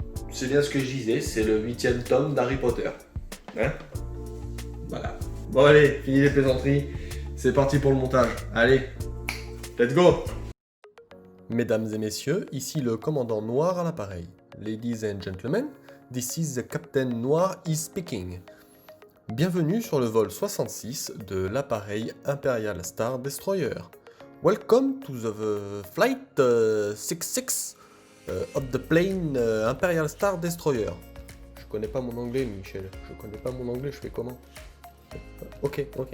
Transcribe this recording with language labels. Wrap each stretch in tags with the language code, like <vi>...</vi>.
<fr>C'est bien ce que je disais, c'est le 8e tome d'Harry Potter. Hein? Voilà. Bon allez, fini les plaisanteries, c'est parti pour le montage. Allez,</fr> <en>let's go!</en> <fr>Mesdames et messieurs, ici le commandant Noir à l'appareil.</fr> <en>Ladies and gentlemen, this is the Captain Noir is speaking.</en> <fr>Bienvenue sur le vol 66 de l'appareil Imperial Star Destroyer.</fr> <en>Welcome to the flight 66 of the plane Imperial Star Destroyer.</en> <fr>Je connais pas mon anglais, Michel. Je connais pas mon anglais, je fais comment? Ok.</fr>